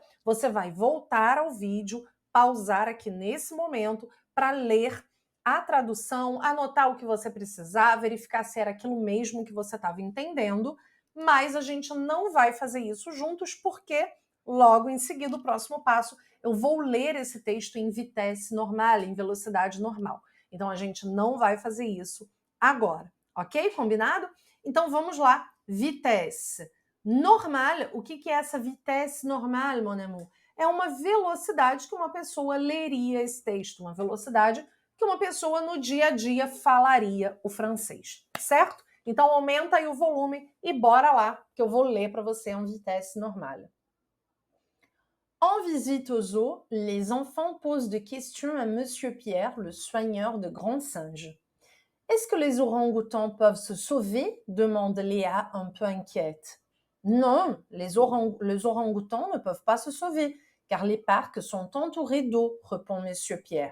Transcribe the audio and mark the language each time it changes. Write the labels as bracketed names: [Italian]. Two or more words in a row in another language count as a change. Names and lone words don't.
[Portuguese] Você vai voltar ao vídeo, pausar aqui nesse momento para ler a tradução, anotar o que você precisar, verificar se era aquilo mesmo que você estava entendendo, mas a gente não vai fazer isso juntos porque logo em seguida, o próximo passo, eu vou ler esse texto em [French] vitesse normal, [Portuguese] em velocidade normal. Então, a gente não vai fazer isso agora, ok? Combinado? Então, vamos lá. Vitesse. Normal, o que é essa [French] vitesse normal, mon amour? [Portuguese] É uma velocidade que uma pessoa leria esse texto, uma velocidade que uma pessoa no dia a dia falaria o francês, certo? Então, aumenta aí o volume e bora lá, que eu vou ler para você em [French] vitesse normal. En visite au zoo, les enfants posent des questions à Monsieur Pierre, le soigneur de grands singes. « Est-ce que les orang-outans peuvent se sauver ?» demande Léa un peu inquiète. « Non, les orang-outans ne peuvent pas se sauver, car les parcs sont entourés d'eau, répond Monsieur Pierre.